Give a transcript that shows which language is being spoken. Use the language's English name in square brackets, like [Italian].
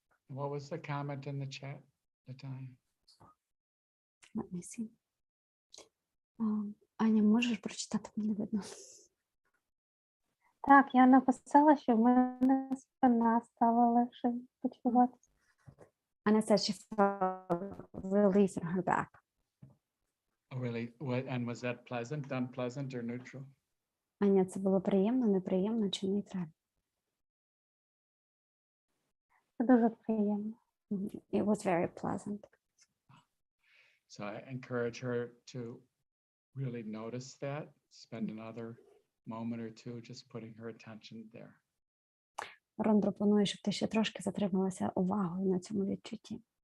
[English] What was the comment in the chat, Nataya? Let me see. [Ukrainian] Аня, можеш прочитати? Мені не видно. Так, я написала, що в мене спина стала легше почуватися. [English] Аня said she felt release in her back. Oh, really? And was that pleasant, unpleasant, or neutral? [Ukrainian] Аня, це було приємно, неприємно чи нейтрально? Це дуже приємно. [English] It was very pleasant. So I encourage her to really notice that, spend another moment or two just putting her attention there. [Ukrainian] Рон пропонує, щоб ти ще трошки затрималася увагою на цьому відчутті.